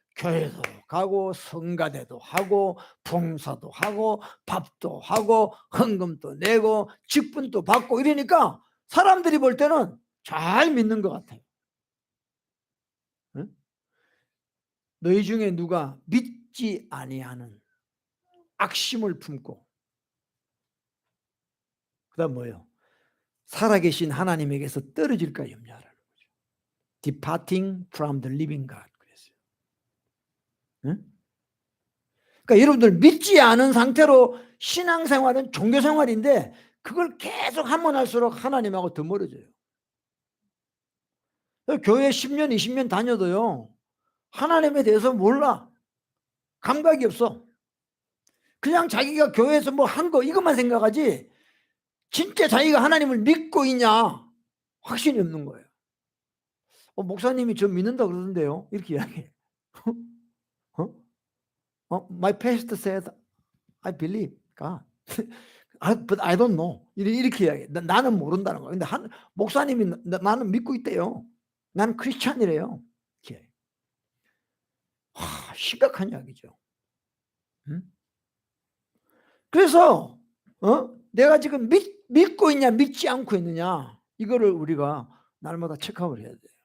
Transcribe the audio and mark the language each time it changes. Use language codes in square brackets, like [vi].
[ko] 교회도 가고 성가대도 하고 봉사도 하고 밥도 하고 헌금도 내고 직분도 받고 이러니까 사람들이 볼 때는 잘 믿는 것 같아요. 응? 너희 중에 누가 믿지 아니하는 악심을 품고 그다음 뭐예요? 살아계신 하나님에게서 떨어질까 염려하라는 거죠. [en] Departing from the living God [ko] 그랬어요. 응? 그러니까 여러분들 믿지 않은 상태로 신앙생활은 종교생활인데 그걸 계속 하면 할수록 하나님하고 더 멀어져요. 교회 10년 20년 다녀도요 하나님에 대해서 몰라. 감각이 없어. 그냥 자기가 교회에서 뭐 한 거 이것만 생각하지 진짜 자기가 하나님을 믿고 있냐 확신이 없는 거예요. 목사님이 저 믿는다 그러던데요 이렇게 이야기해. [en] My pastor said I believe God but I don't know [ko] 이렇게 이야기해. 나는 모른다는 거예요. 근데 목사님이 나는 믿고 있대요. 나는 크리스찬이래요. 이렇게. 심각한 이야기죠. 응? 그래서 내가 지금 믿고 있냐 믿지 않고 있느냐 이거를 우리가 날마다 체크아웃 해야 돼요.